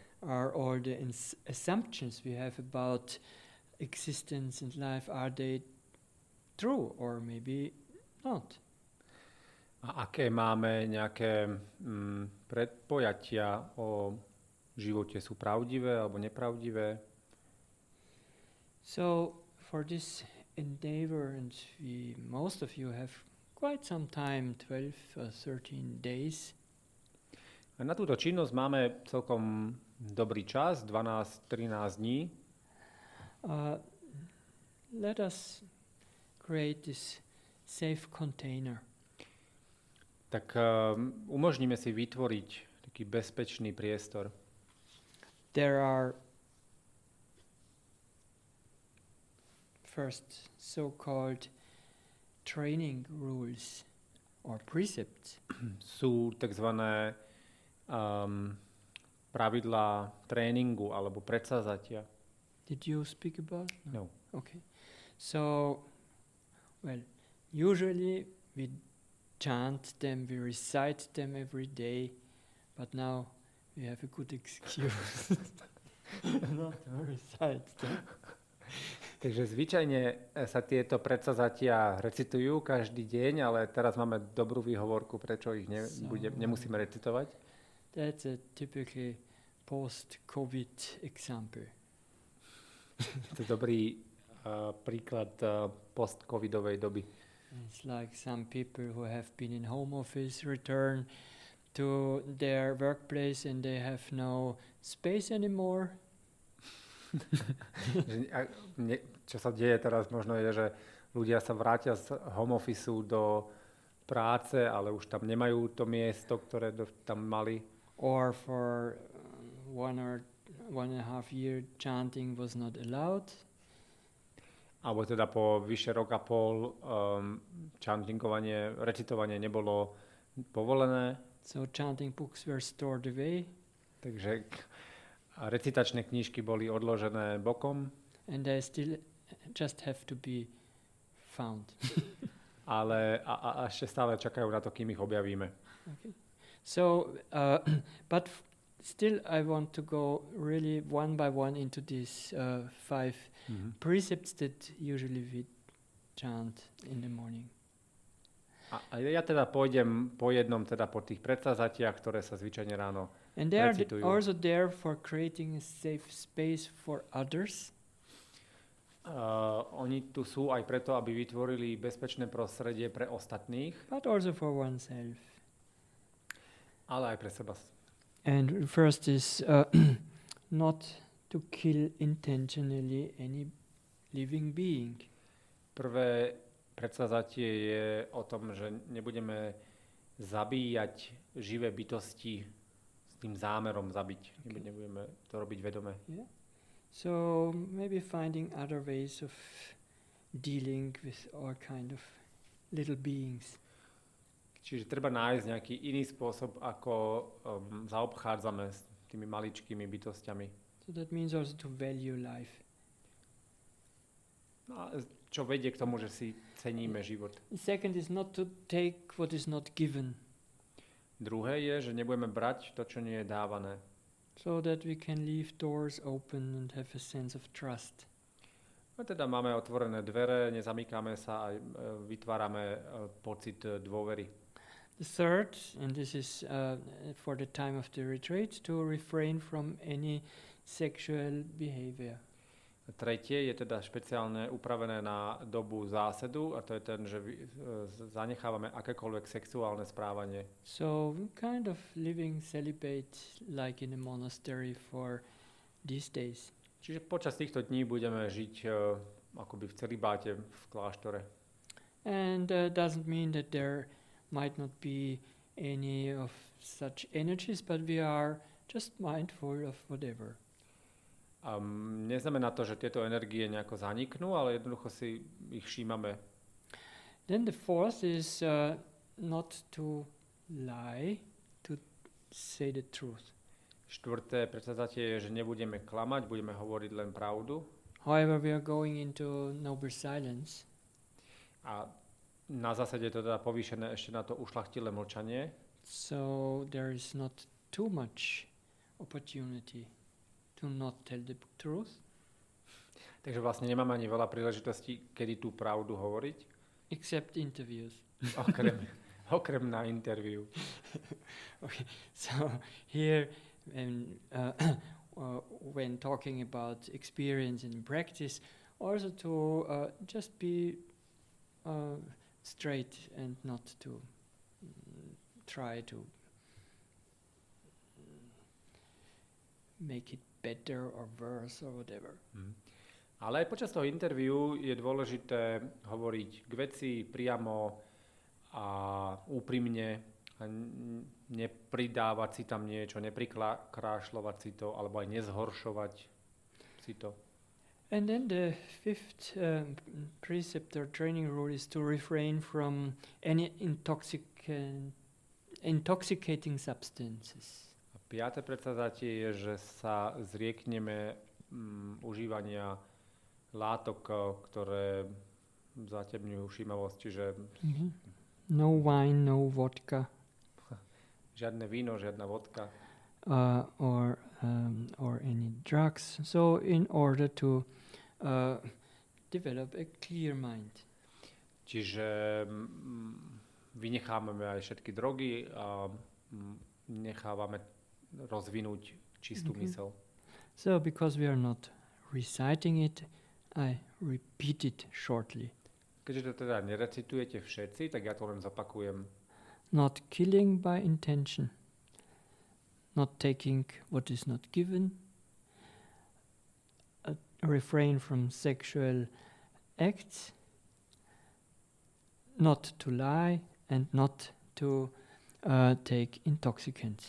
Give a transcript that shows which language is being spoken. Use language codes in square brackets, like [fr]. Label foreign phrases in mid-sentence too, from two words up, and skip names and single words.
[en] Are all the assumptions we have about existence and life, are they true or maybe not? [sk] A aké máme nejaké predpojatia o živote, sú pravdivé alebo nepravdivé? [en] So for this endeavor, and most of you have quite some time, 12 or 13 days. [sk] A na túto činnosť máme celkom dobrý čas, 12-13 dní. [en] Let us create this safe container. [sk] Tak umožníme si vytvoriť taký bezpečný priestor. [en] There are first so-called training rules or precepts. [sk] Sú takzvané pravidlá tréningu alebo predsazatia. [en] Did you speak about? No. Okay. So, well, usually we chant them, we recite them every day, but now we have a good excuse not to recite them. [sk] Takže zvyčajne sa tieto predsazatia recitujú každý deň, ale teraz máme dobrú výhovorku, prečo ich nemusíme recitovať. [en] That's a typical post-COVID example. [sk] To je dobrý príklad post-covidovej doby. [en] It's like some people who have been in home office return to their workplace and they have no space anymore. [sk] Čo sa deje teraz možno je, že ľudia sa vrátia z [en] home office [sk] do práce, ale už tam nemajú to miesto, ktoré tam mali. [en] Or for 1 or 1.5 year chanting was not allowed. [sk] Alebo teda po vyše rok a pol chantingovanie, recitovanie nebolo povolené. [en] So chanting books were stored away. [sk] Takže recitačné knižky boli odložené bokom. [en] And they still just have to be found. [sk] Ale ešte stále čakajú na to, kým ich objavíme. [en] Okay. So, but still I want to go really one by one into these 5 precepts that usually we chant in the morning. [sk] A ja teda pôjdem po jednom, teda po tých predsazatiach, ktoré sa zvyčajne ráno [en] And they are [sk] recitujú. [en] also there for creating a safe space for others. [sk] Oni tu sú aj preto, aby vytvorili bezpečné prostredie pre ostatných. But also for oneself. ale aj pre seba. [en] And first is not to kill intentionally any living being. [sk] Prvé predsavzatie je o tom, že nebudeme zabíjať živé bytosti s tým zámerom zabiť. [en] Okay. [sk] Nebudeme to robiť vedome. [en] Yeah. So maybe finding other ways of dealing with all kind of little beings. [sk] Čiže treba nájsť nejaký iný spôsob, ako zaobchádzame s tými maličkými bytostiami. [en] So that means also to value life. [sk] No, čo vedie k tomu, že si ceníme život. [en] The second is not to take what is not given. [sk] Druhé je, že nebudeme brať to, čo nie je dávané. [en] So that we can leave doors open and have a sense of trust. [sk] No teda máme otvorené dvere, nezamykáme sa a vytvárame pocit dôvery. [en] The third, and this is for the time of the retreat, to refrain from any sexual behavior. [sk] Tretie je teda špeciálne upravené na dobu zásedu a to je ten, že zanechávame akékoľvek sexuálne správanie. [en] So kind of living celibate like in a monastery for these days. [sk] Čiže počas týchto dní budeme žiť akoby v celibáte v kláštore. [en] And doesn't mean that there might not be any of such energies, but we are just mindful of whatever. [sk] Neznamená to, že tieto energie nejako zaniknú, ale jednoducho si ich všímame. [en] Then the fourth is not to lie, to say the truth. [sk] Štvrté predsavzatie je, že nebudeme klamať, budeme hovoriť len pravdu. [en] However, we are going into noble silence. [sk] A na zásade to teda povýšené ešte na to ušľachtilé mlčanie. [en] So there is not too much opportunity to not tell the truth. [sk] Takže vlastne nemáme ani veľa príležitostí, kedy tú pravdu hovoriť. [en] Except interviews. [sk] Okrem na interviu. [en] Okay, so here when talking about experience and practice, also to just be straight and not to try to make it better or worse or whatever. [sk] Ale aj počas toho interviu je dôležité hovoriť k veci priamo a úprimne a nepridávať si tam niečo, neprikrášľovať si to alebo aj nezhoršovať si to. [en] And then the fifth precept or training rule is to refrain from any intoxicating substances. [sk] A piate predsavzatie je, že sa zriekneme užívania látok, ktoré zatemňujú všímavosť, čiže [en] no wine, no vodka. [sk] Žiadne víno, žiadna vodka. [en] Or any drugs. So in order to develop a clear mind. [sk] Čiže vynechávame aj všetky drogy a nechávame rozvinúť čistú myseľ. [en] So because we are not reciting it, I repeat it shortly. [sk] Keďže to teda nerecitujete všetci, tak ja to len zopakujem. [en] Not killing by intention. Not taking what is not given. Refrain from sexual acts. Not to lie and not to take intoxicants.